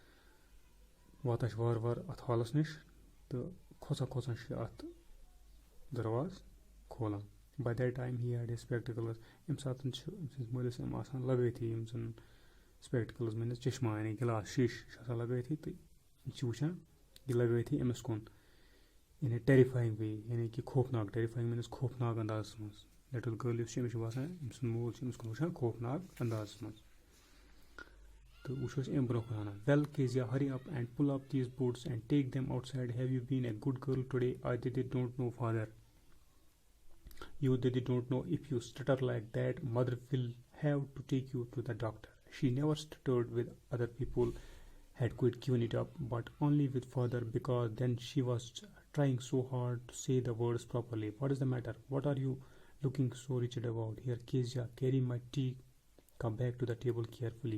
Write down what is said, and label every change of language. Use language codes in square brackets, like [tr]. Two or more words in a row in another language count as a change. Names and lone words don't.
[ks] واتان چھِ وارٕ وارٕ اَتھ ہالَس نِش تہٕ کھۄژان کھۄژان چھِ اَتھ دَرواز کھولان [en] by that time he had his spectacles [ks] اَمہِ ساتہٕ چھِ أمۍ سٕنٛدِس مٲلِس یِم آسان لگٲیتھٕے یِم زَن سپیکٹِکٕلٕز میٖنٕز چشما یعنی گِلاس شیٖشہٕ چھِ آسان لگٲیتھٕے تہٕ یہِ چھِ وٕچھان یہِ لگٲیتھٕے أمِس کُن [en] in a terrifying way [ks] یعنی کہِ خوفناک ٹیرِفایِنٛگ میٖنٕز خوفناک اندازَس منٛز [en] little girl [ks] یُس چھِ أمِس چھِ باسان أمۍ سُنٛد مول چھِ أمِس کُن وٕچھان خوفناک اندازَس منٛز تہٕ وٕچھو أسۍ اَمہِ برونٛہہ کُن وَنان [en] Well Kezia hurry up and pull up these boots and take them outside have you been a good girl today I they don't know father you they don't know if you stutter like that mother will have to take you to the doctor she never stuttered with other people had quite given it up, but only with father, because then she was trying so hard to say the words properly. What is the matter? What are you looking so rigid about? Here, Kezia, carry my tea cup back to the table carefully.